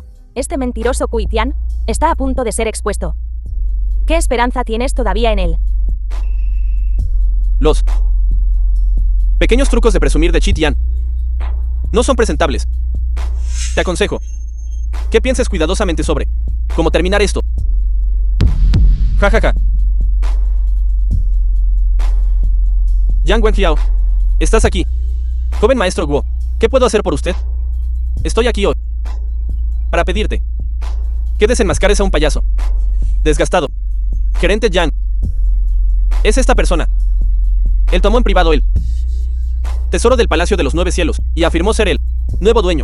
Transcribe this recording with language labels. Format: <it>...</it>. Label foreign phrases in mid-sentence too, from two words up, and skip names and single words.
<es>Este mentiroso Kui Tian está a punto de ser expuesto. ¿Qué esperanza tienes todavía en él? Los pequeños trucos de presumir de Chi Tian no son presentables. Te aconsejo que pienses cuidadosamente sobre cómo terminar esto. Ja, ja, ja. Yang Wenjiao, estás aquí. Joven maestro Guo, ¿qué puedo hacer por usted? Estoy aquí hoy para pedirte que desenmascares a un payaso desgastado. Gerente Yang es esta persona. Él tomó en privado el tesoro del Palacio de los 9 Cielos y afirmó ser el nuevo dueño.</es>